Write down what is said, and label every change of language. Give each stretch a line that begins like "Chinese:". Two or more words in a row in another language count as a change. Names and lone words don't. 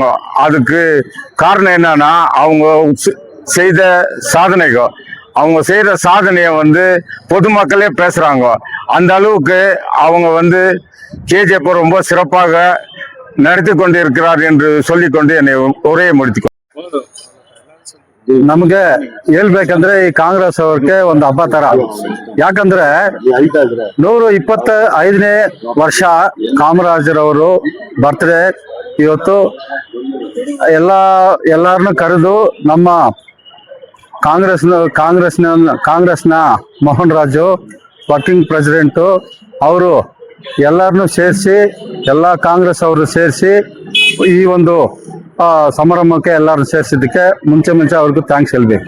Tamil: அதுக்கு காரணம் என்னன்னா அவங்க செய்த சாதனைகள். அவங்க செய்த சாதனையை பொதுமக்களே பேசுறாங்க. அந்த அளவுக்கு அவங்க KGF ரொம்ப சிறப்பாக நடத்தி கொண்டிருக்கிறார் என்று சொல்லிக்கொண்டு என்னை உரையை முடித்துக்கೊ.
Kannada: ನಮಗೆ ಹೇಳ್ಬೇಕಂದ್ರೆ ಈ ಕಾಂಗ್ರೆಸ್ ಅವ್ರಿಗೆ ಒಂದು ಹಬ್ಬ ತರ. ಯಾಕಂದ್ರೆ 125ನೇ ವರ್ಷ ಕಾಮರಾಜರವರು ಬರ್ತ್ಡೇ ಇವತ್ತು. ಎಲ್ಲಾರನ್ನು ಕರೆದು ನಮ್ಮ ಕಾಂಗ್ರೆಸ್ನ ಮೋಹನ್ ರಾಜು
English: working president
Kannada: ಅವರು ಎಲ್ಲರನ್ನು ಸೇರಿಸಿ, ಎಲ್ಲ ಕಾಂಗ್ರೆಸ್ ಅವರು ಸೇರಿಸಿ ಈ ಒಂದು ಸಮಾರಂಭಕ್ಕೆ ಎಲ್ಲರೂ ಸೇರಿಸಿದ್ದಕ್ಕೆ ಮುಂಚೆ ಅವ್ರಿಗೂ ಥ್ಯಾಂಕ್ಸ್ ಹೇಳ್ಬೇಕು.